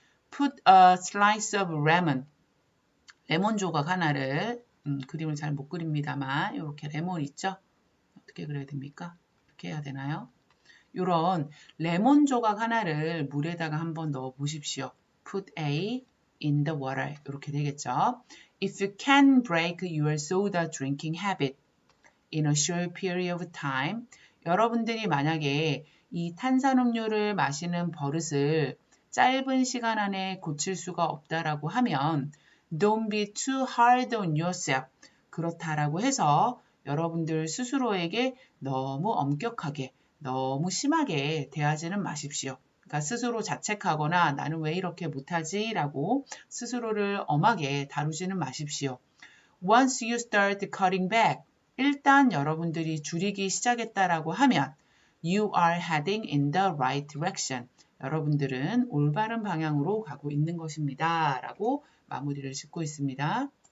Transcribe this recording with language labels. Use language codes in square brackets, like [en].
[en] put a slice of lemon, [ko] 레몬 조각 하나를, 그림을 잘 못 그립니다만 이렇게 레몬 있죠? 어떻게 그려야 됩니까? 이렇게 해야 되나요? 이런 레몬 조각 하나를 물에다가 한번 넣어 보십시오. [en] Put A in the water. [ko] 이렇게 되겠죠. [en] If you can break your soda drinking habit in a short period of time, [ko] 여러분들이 만약에 이 탄산음료를 마시는 버릇을 짧은 시간 안에 고칠 수가 없다라고 하면 [en] Don't be too hard on yourself. [ko] 그렇다라고 해서 여러분들 스스로에게 너무 엄격하게, 너무 심하게 대하지는 마십시오. 그러니까 스스로 자책하거나 나는 왜 이렇게 못하지? 라고 스스로를 엄하게 다루지는 마십시오. [en] Once you start cutting back, [ko] 일단 여러분들이 줄이기 시작했다라고 하면 [en] You are heading in the right direction. [ko] 여러분들은 올바른 방향으로 가고 있는 것입니다. 라고 마무리를 짓고 있습니다.